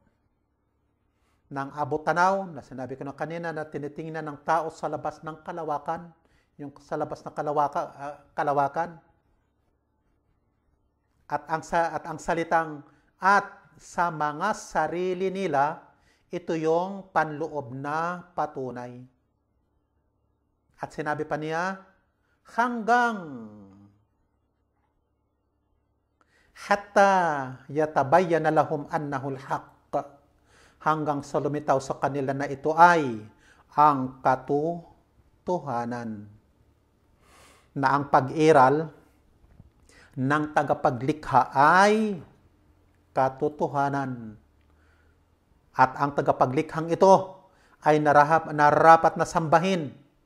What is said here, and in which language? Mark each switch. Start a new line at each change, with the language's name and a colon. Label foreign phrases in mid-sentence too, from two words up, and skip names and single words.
Filipino: Ng abot tanaw, na sinabi ko na kanina na tinitingnan ng tao sa labas ng kalawakan, yung sa labas ng kalawakan. At ang salitang at sa mga sarili nila, ito yung panloob na patunay. At sinabi pa niya, hanggang
Arabic: حتى يتبين لهم أنه الحق,
Filipino: hanggang sa lumitaw sa kanila na ito ay ang katotohanan. Na ang pag-iral ng tagapaglikha ay katotohanan. At ang tagapaglikhang ito ay nararapat na sambahin.